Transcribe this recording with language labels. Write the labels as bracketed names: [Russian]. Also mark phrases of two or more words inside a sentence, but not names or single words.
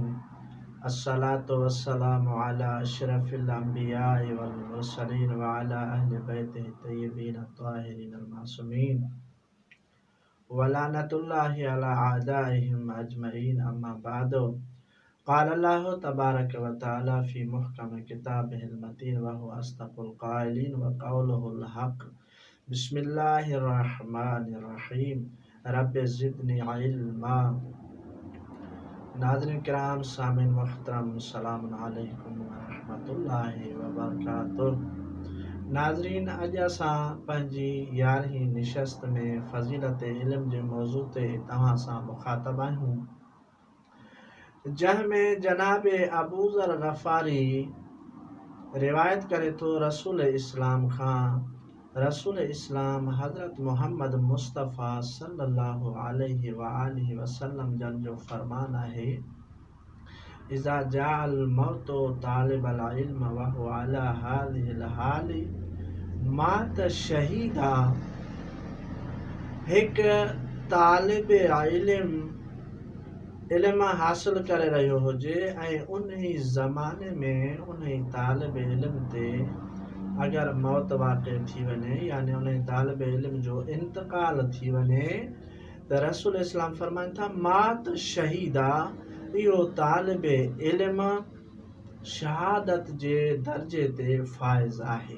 [Arabic] الصلاة والسلام على أشرف الأنبياء والمرسلين وعلى أهل بيته الطيبين الطاهرين المعصومين ولعنة الله على أعدائهم أجمعين. أما بعد، قال الله تبارك وتعالى في محكم كتابه المتين وهو أصدق القائلين وقوله الحق. بسم الله الرحمن الرحيم. رب زدني علما. [Sindhi] नाज़रीन किराम, सामिन मुहतरम, [Arabic] سلام عليكم ورحمة الله وبركاته. [Sindhi] नाज़रीन, अॼु असां पंहिंजी 11वीं निशस्त में फ़ज़ीलत इल्म जे मौज़ू ते तव्हां सां मुख़ातब आहियूं, जंहिंमें जनाब अबू ज़र ग़फ़ारी रिवायत करे थो रसूल इस्लाम खां। रसूल इस्लाम हज़रत मोहम्मद मुस्तफ़ा [Arabic] صلى الله عليه وآله وسلم [Sindhi] जन जो फ़रमान आहे, [Arabic] إذا جاء الموت طالب العلم وهو على هذه الحال مات شهيدا. [Sindhi] हिकु तालिब इल्म हासिल करे रहियो हुजे ऐं उन ज़माने में उन तालिब इल्म ते अगर मौत वाक़ थी वञे, यानी उन तालिब इल्म जो इंतकाल थी वञे, त रसूल इस्लाम फरमाइनि था [Arabic] مات شهيدا, [Sindhi] इहो तालिब इल्म शहादत जे दर्जे ते फ़ाइज़ आहे।